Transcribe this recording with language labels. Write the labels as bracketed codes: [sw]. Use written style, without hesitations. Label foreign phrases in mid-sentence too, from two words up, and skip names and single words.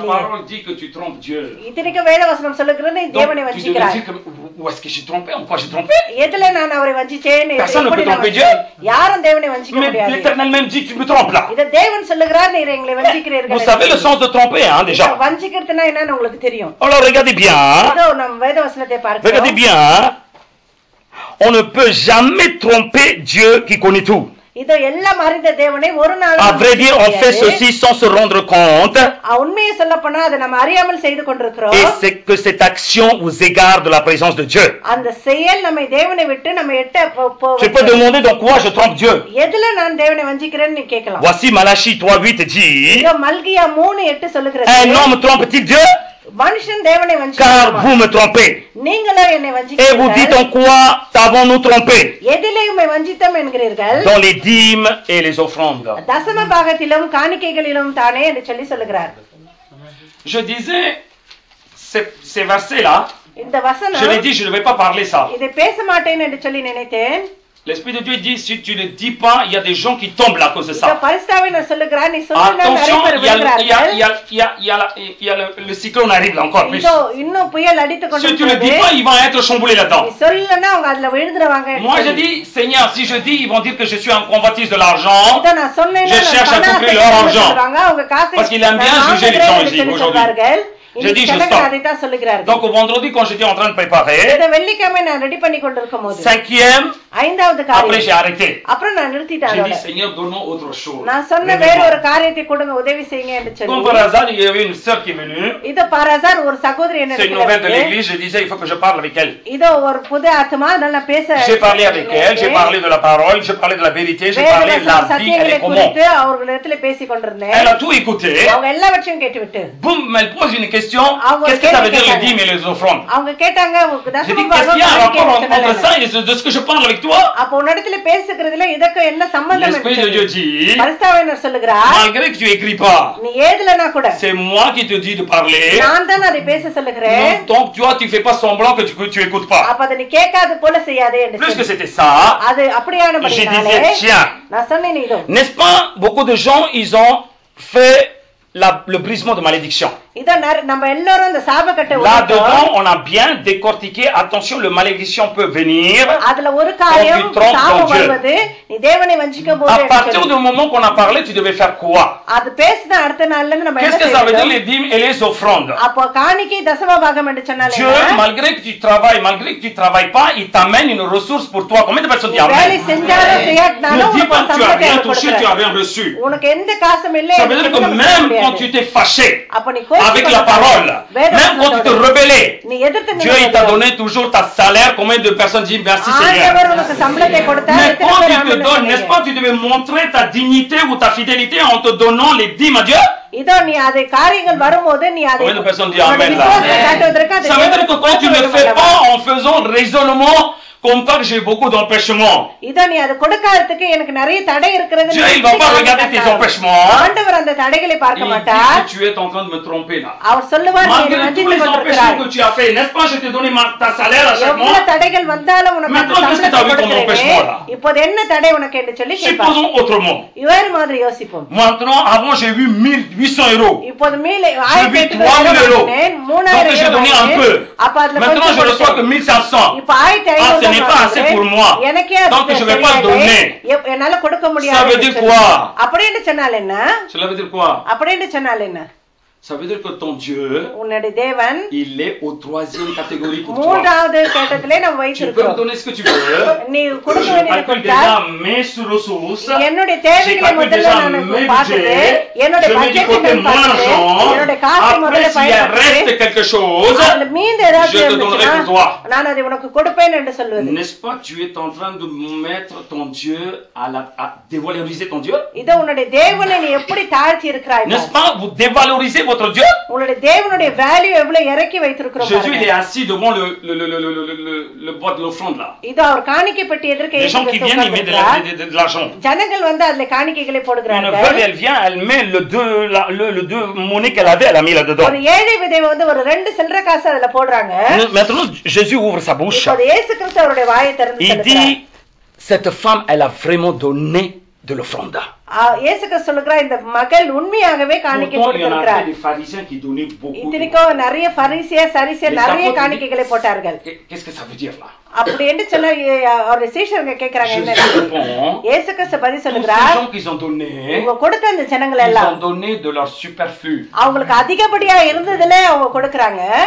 [fr] parole dit que tu trompes Dieu. [ta] இத்தனைக்கு வேத வசனம் சொல்லுகிறது நீ [fr] Donc, [ta] தேவனை [fr] tu devais [ta] வஞ்சிக்கிறாய். [fr] dire que Où est-ce que j'ai trompé? En quoi j'ai trompé? [ta] எதுல நான் அவரை வஞ்சிச்சேன்? [fr] Personne ne [ta] எப்படி [fr] peut [ta] நான் [fr] tromper [ta] வஞ்சிச்சேன்? யாரும் தேவனை வஞ்சிக்க [fr] Mais [ta] முடியாது. [fr] l'Éternel même dit, tu me trompes là. [ta] இத தேவன் சொல்லுகிறார், நீர் எங்களை வஞ்சிக்கிறீர்கள். [fr] Vous savez le sens de tromper, hein, déjà. [ta] வஞ்சிக்கிறதுனா என்னன்னு உங்களுக்கு தெரியும். [fr] Alors regardez bien. [ta] இதோ நம்ம வேத வசனத்தை [fr] Regardez [ta] பார்க்கிறோம். [fr] bien. On ne peut jamais tromper Dieu qui connaît tout. [ta] இதோ எல்லாம் அறிந்த தேவனை ஒரு நாள் [fr] À vrai dire, on fait ceci sans se rendre compte. [ta] உண்மையை சொல்லப்போனா அதை நம்ம அறியாமல் செய்து கொண்டிருக்கிறோம். [fr] Et c'est que cette action vous égare de la présence de Dieu. [ta] அந்த செயல் நம்மை தேவனை விட்டு நம்ம எட்ட [fr] Je peux demander dans quoi je trompe Dieu. [ta] எதுல நான் தேவனை வஞ்சிக்கிறேன்னு நீ கேட்கலாம். [fr] Voici Malachie 3:8 dit, [ta] இதோ மல்கியா 3:8 சொல்லுகிறது, [fr] un homme trompe-t-il Dieu? [ta] மனுஷன் தேவனை [fr] Car [ta] வஞ்சிக்கிறான். [fr] vous me trompez. [ta] நீங்களோ என்னை [fr] Et vous [ta] வஞ்சிக்கிறீர்கள். [fr] dites en quoi t'avons-nous trompé? [ta] எதிலே உம்மை வஞ்சித்தோம் என்கிறீர்கள்? [fr] Dans les dîmes et les offrandes. [ta] தசம பாகத்திலும் காணிக்கைகளிலும் தானே என்று சொல்லி சொல்லுகிறார். [fr] Je disais, ces versets-là, [ta] இந்த [fr] je l'ai [ta] வசனம் [fr] dit, je ne vais pas parler ça. [ta] இதை பேச மாட்டேன் என்று சொல்லி நினைத்தேன். [fr] L'Esprit de Dieu dit, si tu ne le dis pas, il y a des gens qui tombent là à cause de [ta] இந்த [fr] ça. [ta] பரிசுத்தாவினர் சொல்லுகிறார், நீ சொன்னா நிறைய [fr] Attention, [ta] பேர் விழுகிறார்கள். [fr] il y a le cyclone arrive là encore plus. [ta] இதோ இன்னும் புயல் அடித்துக் [fr] Si tu ne le dis [ta] கொண்டிருக்கிறது. [fr] pas, ils vont être chamboulés là-dedans. [ta] நீ சொல்லலன்னா அவங்க அதுல விழுந்துருவாங்க. [fr] Moi, je dis, Seigneur, si je dis, ils vont dire que je suis un convoitise de l'argent. [ta] இதோ நான் சொன்னேன்னா [fr] Je cherche à couper leur argent. [ta] அவங்க காசை [fr] Parce qu'il aime bien [ta] நான் [fr] juger les [ta] வாங்குகிறேன் [fr] gens [ta] என்று [fr] ici, [ta] சொல்லி [fr] aujourd'hui. [ta] சொல்வார்கள். [fr] Je [ta] இன்னைக்கு [fr] dis, je [ta] ஜனங்கள் [fr] stop. [ta] அதைத்தான் சொல்லுகிறார்கள். [fr] Donc au vendredi, quand j'étais en train de préparer, [ta] இந்த வெள்ளிக்கிழமை நான் ரெடி பண்ணி கொண்டிருக்கும் போது [fr] cinquième, [ta] ஐந்தாவது [fr] après [ta] காரியம் [fr] j'ai arrêté. [ta] அப்புறம் நான் நிறுத்திட்டேன். [fr] J'ai [ta] அதோட. [fr] dit, Seigneur, donne-nous autre chose. [ta] நான் சொன்ன வேற ஒரு காரியத்தை கொடுங்க, உதவி செய்யுங்க என்று [fr] Comme par [ta] சொல்லி. [fr] hasard, il y avait une sœur qui est venue. [ta] இது பாராசார் ஒரு சகோதரி என்ன [fr] C'est une nouvelle de l'église. Je disais, il faut que je parle avec elle. [ta] இதோ ஒரு புது ஆத்மா, அதனால நான் பேச [fr] J'ai parlé avec elle, j'ai parlé de la parole, j'ai parlé de la vérité, j'ai parlé de la vie, elle [ta] சத்தியங்களை [fr] est comment. [ta] குறித்து அவர்களிடத்துல பேசிக் கொண்டிருந்தேன். [fr] Elle a tout écouté. [ta] அவங்க எல்லாவற்றையும் கேட்டுவிட்டு [fr] Boum, elle pose une question. Ah, ouais, Qu'est-ce que ça veut dire les qu'est-ce dîmes et les offrandes? [ta] அவங்க கேட்டாங்க, உங்களுக்கு [fr] J'ai dit, [ta] தசம [fr] qu'est-ce qu'il y a un [ta] பாகம் [fr] rapport entre [ta] காணிக்கை [fr] ça et de ce que je parle avec toi? [ta] அப்ப உன்னிடத்துல பேசுகிறதுல இதற்கு என்ன சம்பந்தம்? [fr] L'Esprit de Dieu dit, [ta] பரிசுத்தாவினர் சொல்லுகிறார், [fr] malgré que tu écris pas, [ta] நீ ஏதுலனா கூட [fr] c'est moi qui te dis de parler. [ta] நான் தான் அதை பேச சொல்லுகிறேன். [fr] Non, donc toi, tu fais pas semblant que tu écoutes pas. [ta] அப்ப அதை நீ கேட்காது போல செய்யாதே என்று [fr] Plus que [ta] சொல்லி. [fr] c'était ça, [ta] அது அப்படியான [fr] je [ta] படினாலே [fr] disais, tiens, [ta] நான் சொன்னேன் இதோ. [fr] n'est-ce pas, beaucoup de gens, ils ont fait le brisement de malédiction. [ta] இதோ நம்ம எல்லாரும் இந்த சாபக்கட்டை [fr] Là-dedans, on a bien décortiqué. Attention, le malédiction peut venir. [ta] அதுல ஒரு காரியம் [fr] Quand tu trompes [ta] சாபம் [fr] ton Dieu. [ta] வருவது நீ தேவனை வஞ்சிக்கும் போது [fr] À partir du moment qu'on a parlé, tu devais faire quoi? [ta] அது பேசின அடுத்த நாள்ல இருந்து நம்ம என்ன [fr] Qu'est-ce que ça veut dire [ta] செய்யணும்? [fr] les dîmes et les offrandes? [ta] அப்போ காணிக்கை தசம பாகம் என்று சொன்னாலே [fr] Dieu, malgré que tu travailles, malgré que tu travailles pas, il t'amène une ressource pour toi. Combien de personnes disent [ta] வேலை [fr] Amen? [ta] செஞ்சாலும் செய்யாட்டினாலும் [fr] Ne dis [ta] உனக்கு [fr] pas [ta] ஒரு [fr] que tu as [ta] சம்பளத்தை [fr] rien [ta] அவர் [fr] touché, tu as [ta] கொடுக்கிறார். [fr] rien reçu. [ta] உனக்கு எந்த காசும் இல்லை. [fr] Ça veut dire que même quand tu t'es fâché [ta] அப்ப நீ கோபம் [fr] avec la parole, même quand tu te rebellais, [ta] நீ எதிர்த்து [fr] Dieu il t'a donné toujours ta salaire. Combien de personnes disent merci Seigneur? [ta] ஆண்டவர் உனக்கு சம்பளத்தை கொடுத்தார். [fr] Mais [ta] எத்தனை [fr] quand [ta] பேர் [fr] tu te [ta] ஆமென் [fr] donnes, n'est-ce [ta] சொன்னீங்க? [fr] pas, tu devais montrer ta dignité ou ta fidélité en te donnant les dîmes à Dieu? [ta] இதோ நீ அதை காரியங்கள் வரும்போது நீ அதை [fr] Combien de personnes disent [ta] உன்னுடைய [fr] amen là? [ta] விசுவாசத்தை காட்டுவதற்கு அதை [fr] Ça veut dire que quand tu ne le fais [ta] தேவனுக்கு [fr] pas en faisant raisonnement comme quoi que j'ai beaucoup d'empêchements, [ta] இதோ நீ அதை கொடுக்காததுக்கு எனக்கு நிறைய தடை இருக்கிறது. [fr] Dieu il va pas regarder tes empêchements. [ta] ஆண்டவர் அந்த தடைகளை [fr] Il [ta] பார்க்க [fr] dit [ta] மாட்டார். [fr] que tu es en train de me tromper là. [ta] அவர் சொல்லுவார், நீ [fr] Malgré tous [ta] வஞ்சித்துக் [fr] les [ta] கொண்டிருக்கிறாய். [fr] empêchements que tu as fait, n'est-ce pas, je t'ai donné ta salaire à chaque mois. [ta] எவ்வளவு தடைகள் வந்தாலும் உனக்கு அந்த [fr] Maintenant, qu'est-ce que [ta] சம்பளத்தை [fr] t'as vu comme [ta] கொடுக்கிறேனே. [fr] empêchement, là? [ta] இப்போது என்ன தடை உனக்கு என்று சொல்லி கேட்பார். [fr] Supposons autrement. [ta] வேறு மாதிரி யோசிப்போம். [fr] Maintenant, avant j'ai eu 1800 euros. [ta] இப்போது மீள [fr] J'ai vu 3000 euros. Donc j'ai donné un peu. [ta] அப்ப அதுல [fr] Maintenant je [ta] கொஞ்சம் [fr] reçois que 1500. [ta] இப்ப 1500 [fr] Ah, ce n'est pas assez pour moi. [ta] எனக்கே அது [fr] Donc je vais pas le [ta] சரியில்லை. [fr] donner. [ta] என்னால கொடுக்க [fr] Ça [ta] முடியாது. [fr] veut dire quoi? [ta] அப்படின்னு சொன்னால் என்ன? [fr] Cela veut dire quoi? [ta] அப்படின்னு சொன்னால் என்ன? [fr] Ça veut dire que ton Dieu, [ta] உன்னுடைய தேவன் [fr] il est au 3e catégorie pour toi. [ta] மூன்றாவது கேட்டத்திலே நம்ம [fr] Tu peux me [ta] வைத்திருக்கிறோம். [fr] donner ce que tu veux. [ta] நீ கொடுக்க [fr] Je [ta] வேண்டியது [fr] calcule [ta] கொடுத்தால் [fr] déjà mes ressources. [ta] என்னுடைய [fr] Je [ta] தேவைகளை [fr] calcule [ta] முதல்ல [fr] déjà [ta] நான் [fr] mes [ta] பார்த்துட்டு [fr] budgets. [ta] என்னுடைய [fr] Je mets du [ta] பட்ஜெட்டை [fr] côté [ta] நான் [fr] mon [ta] பார்த்துட்டு [fr] argent. [ta] என்னுடைய காசை [fr] Après, [ta] முதல்ல [fr] s'il reste [ta] பயன்படுத்தி [fr] quelque chose, [ta] அதுல மீந்து ஏதாவது [fr] je te donnerai pour [ta] இருந்துச்சுன்னா [fr] toi. [ta] நான் அதை உனக்கு கொடுப்பேன் என்று சொல்வது. [fr] N'est-ce pas, tu es en train de mettre ton Dieu à dévaloriser ton Dieu? [ta] இத உன்னுடைய தேவனை நீ எப்படி தாழ்த்தி இருக்கிறாய் பார். [fr] N'est-ce pas, vous dévalorisez votre Dieu? [ta] உன்னுடைய தேவனுடைய வேல்யூ எவ்வளவு இறக்கி வைத்திருக்கிறோம் [fr] Jésus, il [ta] பாருங்க. [fr] est assis devant le bois de l'offrande là. [ta] இது அவர் காணிக்கை பெட்டி எதிர்க்க [fr] Les [ta] இயேசு [fr] gens qui [ta] கிறிஸ்து [fr] viennent, ils mettent [ta] உட்கார்ந்திருக்கிறார். [fr] de l'argent. [ta] ஜனங்கள் வந்து அதுல காணிக்கைகளை [fr] Une [ta] போடுகிறார்கள். [fr] veuve, elle vient, elle met le deux monnaies qu'elle avait, elle a mis là-dedans. [ta] ஒரு ஏழை விதவை வந்து ஒரு 2 சில்லறை காசு அதுல போடுறாங்க. [fr] Maintenant, Jésus ouvre sa bouche. [ta] இப்போது இயேசு கிறிஸ்து அவருடைய வாயை திறந்து [fr] Il [ta] சொல்லுகிறார். [fr] dit, cette femme, elle a vraiment donné de l'offrande. [ta] இயேசு கிறிஸ்து சொல்லுகிறார் இந்த மகள் உண்மையாகவே காணிக்கை [fr] Pourtant, il y en avait [ta] கொடுத்திருக்கிறார். [fr] des pharisiens qui donnaient beaucoup. [ta] இத்தனைக்கும் நிறைய பரிசேயர் சரிசேயர் [fr] Les [ta] நிறைய [fr] apôtres [ta] காணிக்கைகளை போட்டார்கள். [fr] Qu'est-ce que ça veut dire là? [ta] அப்படி என்று சொன்ன அவருடைய சீஷர்கள் கேக்குறாங்க என்ன? [fr] Jésus répond, [ta] இயேசு கிறிஸ்து பதில் [fr] tous ces [ta] சொல்லுகிறார், [fr] gens qu'ils ont donné, [ta] அவங்க கொடுத்த அந்த ஜனங்கள் [fr] ils [ta] எல்லாம் [fr] ont donné de leur superflu. [ta] அவங்களுக்கு அதிகப்படியா இருந்ததுல அவங்க கொடுக்கறாங்க.